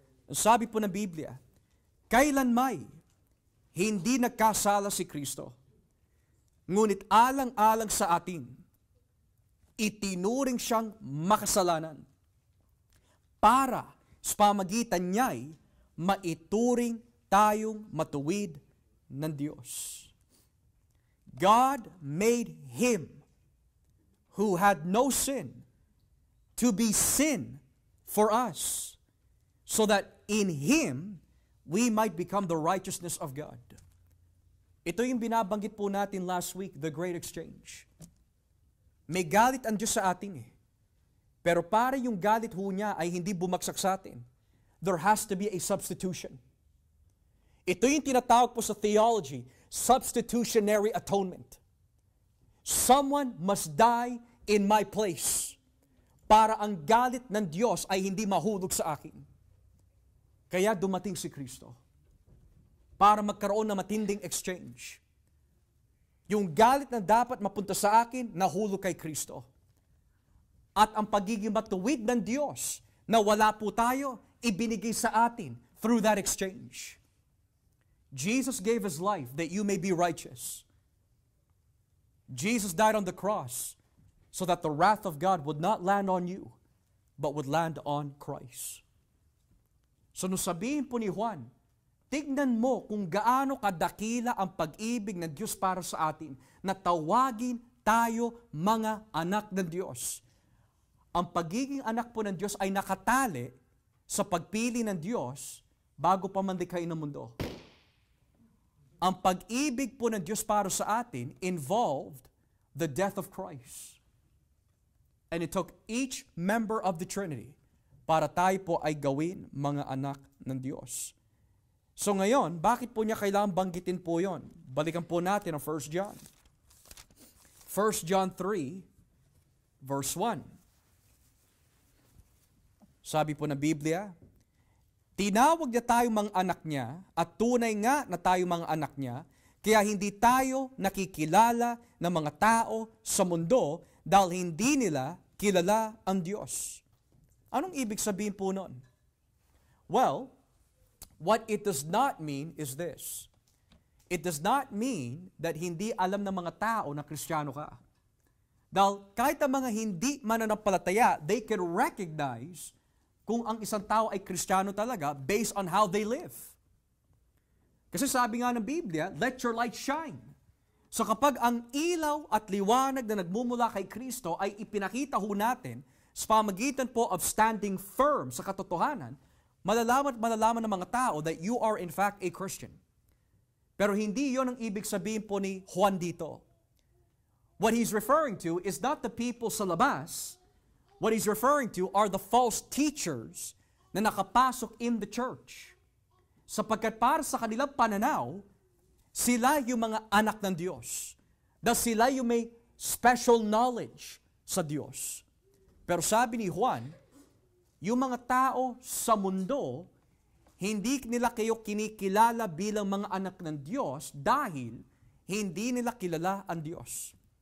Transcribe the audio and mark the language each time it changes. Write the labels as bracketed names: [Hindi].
[Filipino] Sabi po ng Biblia, kailanmay hindi nagkasala si Kristo, ngunit alang-alang sa atin, itinuring siyang makasalanan para sa pamagitan niya'y maituring tayong matuwid ng Diyos. [English] God made Him who had no sin to be sin for us, so that in Him we might become the righteousness of God. [Filipino] Ito yung binabanggit po natin [English] last week, the Great Exchange. [Filipino] May galit ang Diyos sa atin eh. Pero para yung galit ho niya ay hindi bumagsak sa atin, [English] there has to be a substitution. [Filipino] Ito yung tinatawag po sa theology, substitutionary atonement. [English] Someone must die in my place [Filipino] para ang galit ng Diyos ay hindi mahulog sa akin. Kaya dumating si Kristo para magkaroon ng matinding exchange. Yung galit na dapat mapunta sa akin, nahulog kay Kristo. At ang pagiging matuwid ng Diyos na wala po tayo, ibinigay sa atin [English] through that exchange. Jesus gave His life that you may be righteous. Jesus died on the cross so that the wrath of God would not land on you, but would land on Christ. [Filipino] So nung sabihin po ni Juan, tignan mo kung gaano kadakila ang pag-ibig ng Diyos para sa atin, na tawagin tayo mga anak ng Diyos. Ang pagiging anak po ng Diyos ay nakatali sa pagpili ng Diyos bago pa man likhain ng mundo. Ang pag-ibig po ng Diyos para sa atin [English] involved the death of Christ. And it took each member of the Trinity [Filipino] para tayo po ay gawin mga anak ng Diyos. So ngayon, bakit po niya kailangan banggitin po yon? Balikan po natin ang 1 John. 1 John 3, verse 1. Sabi po ng Biblia, tinawag niya tayong mga anak niya at tunay nga na tayo mga anak niya, kaya hindi tayo nakikilala ng mga tao sa mundo dahil hindi nila kilala ang Diyos. Anong ibig sabihin po nun? [English] Well, what it does not mean is this. It does not mean that [Filipino] hindi alam ng mga tao na Kristiyano ka. Dahil kahit ang mga hindi mananampalataya, [English] they can recognize [Filipino] kung ang isang tao ay Kristiyano talaga [English] based on how they live. [Filipino] Kasi sabi nga ng Biblia, [English] let your light shine. [Filipino] So kapag ang ilaw at liwanag na nagmumula kay Kristo ay ipinakita ho natin sa pamagitan po [English] of standing firm [Filipino] sa katotohanan, malalaman ng mga tao [English] that you are in fact a Christian. [Filipino] Pero hindi yon ang ibig sabihin po ni Juan dito. [English] What he's referring to is not the people [Filipino] sa labas. [English] What he's referring to are the false teachers [Filipino] na nakapasok [English] in the church. [Filipino] Sapagkat para sa kanilang pananaw, sila yung mga anak ng Diyos. Dahil sila yung may [English] special knowledge [Filipino] sa Diyos. Pero sabi ni Juan, yung mga tao sa mundo, hindi nila kayo kinikilala bilang mga anak ng Diyos dahil hindi nila kilala ang Diyos.